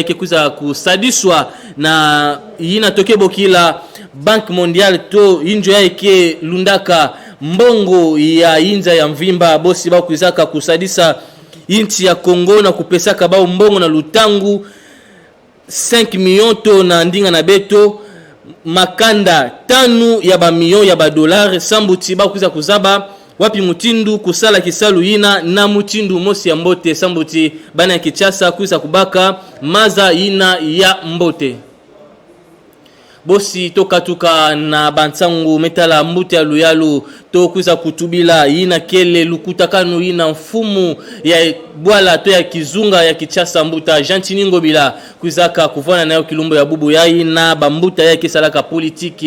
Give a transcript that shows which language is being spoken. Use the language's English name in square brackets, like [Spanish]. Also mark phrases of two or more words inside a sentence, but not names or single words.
[Kituba (Democratic Republic of Congo)] ikekuza kusadiswa na ina tokebo kila Bank Mondial to injo yai ke lundaka mbongo ya inza ya mvimba bosi ba kuzaka kusadisa inchi ya Kongo na kupesaka bao mbongo na lutangu 5 millions to na ndinga na beto makanda tanu ya ba million ya ba dollar sambuti ba kuza kuzaba wapi mutindu kusala kisalu yina na mutindu mosi ya mbote sambuti bana ya Kinshasa kuza kubaka maza yina ya mbote bosi toka tuka na bansangu metala mbute ya Luyalu to kuza kutubila yina kele lukutakanu yina mfumu ya bwala to ya kizunga ya Kinshasa mbuta Gentini Ngobila kuzaka kuvana nayo kilumbo ya bubu yai na bambuta ya kisalaka politiki